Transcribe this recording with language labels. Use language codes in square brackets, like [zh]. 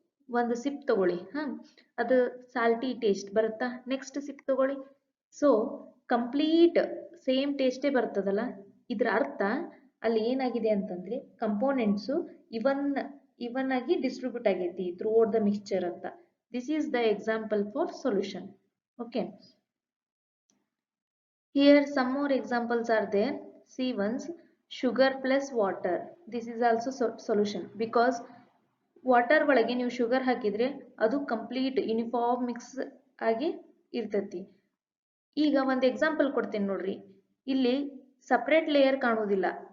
[kn] ಒಂದು ಸಿಪ್ ತಗೊಳ್ಳಿ, ಅದು ಸಾಲ್ಟಿ ಟೇಸ್ಟ್ ಬರುತ್ತಾ? ನೆಕ್ಸ್ಟ್ ಸಿಪ್ ತಗೊಳ್ಳಿ. ಸೊ ಕಂಪ್ಲೀಟ್ ಸೇಮ್ ಟೇಸ್ಟೇ ಬರ್ತದಲ್ಲ. ಇದರ ಅರ್ಥ ಅಲ್ಲಿ ಏನಾಗಿದೆ ಅಂತಂದ್ರೆ ಕಂಪೋನೆಂಟ್ಸು ಇವನ್ ಆಗಿ ಡಿಸ್ಟ್ರಿಬ್ಯೂಟ್ ಆಗೈತಿ [en] throughout the mixture [kn] ಅಂತ. [en] This is the example for solution. Okay, here some more examples are there. See once, sugar plus water. This is also solution because [kn] water ಒಳಗೆ ನೀವು ಶುಗರ್ ಹಾಕಿದ್ರೆ ಅದು ಕಂಪ್ಲೀಟ್ ಯೂನಿಫಾರ್ಮ್ ಮಿಕ್ಸ್ ಆಗಿ ಇರ್ತೈತಿ. ಈಗ ಒಂದು example ಕೊಡ್ತೇನೆ ನೋಡ್ರಿ. ಇಲ್ಲಿ ಸಪ್ರೇಟ್ ಲೇಯರ್ ಕಾಣುವುದಿಲ್ಲ.